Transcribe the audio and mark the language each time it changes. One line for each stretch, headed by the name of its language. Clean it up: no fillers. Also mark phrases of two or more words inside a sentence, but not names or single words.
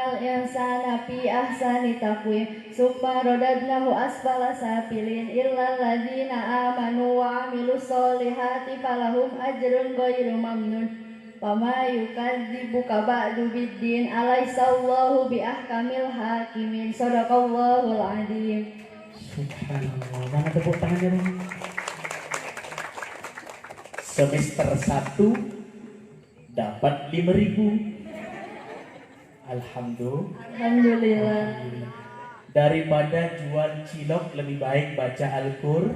Arabic: إنسان في أحسن تقويم ثم رددناه أسفل سافلين إلا الذين آمنوا وعملوا الصالحات فلهم أجر غير ممنون فما يكذبك بعد بالدين أليس الله بأحكم الحاكمين صدق الله العظيم.
Indonesian: Subhanallah. Mana tepuk tangannya dong? Semester 1 dapat 5.000. Alhamdulillah. Daripada jual cilok lebih baik baca Al-Qur'an.